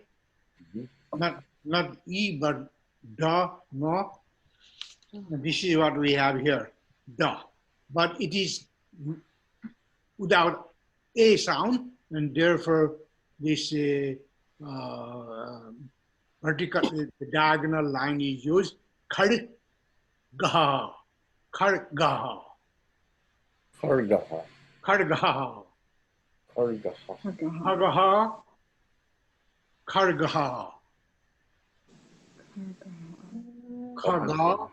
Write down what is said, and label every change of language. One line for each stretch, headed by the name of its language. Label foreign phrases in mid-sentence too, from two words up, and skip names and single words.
English: Not e, but da, no. And this is what we have here, da. But it is without a sound, and therefore this vertical, the diagonal line is used. Khad, gaha, khad, gaha, Kargaha. khad, gaha, Kargaha. khagaha, khad, gaha, khaga,